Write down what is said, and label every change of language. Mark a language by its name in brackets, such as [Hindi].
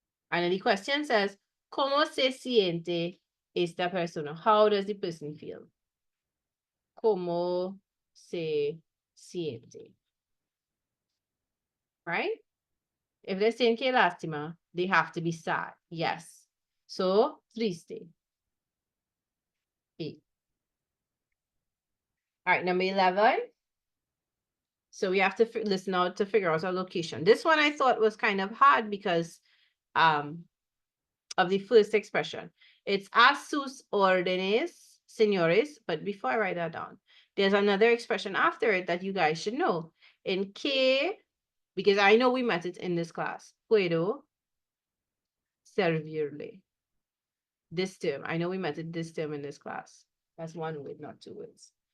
[English] And then the question says, [Spanish] ¿Cómo se siente esta persona? [English] How does the person feel? [Spanish] ¿Cómo se siente? [English] Right? If they're saying [Spanish] que lástima, [English] they have to be sad. Yes. So, triste. E. All right, number 11. So we have to listen out to figure out our location. This one I thought was kind of hard because of the first expression. It's [Spanish] a sus órdenes, señores. [English] But before I write that down, there's another expression after it that you guys should know. In que, because I know we met it in this class. [Spanish] Puedo servirle. [English] This term. I know we met it this term in this class. That's one word, not two words.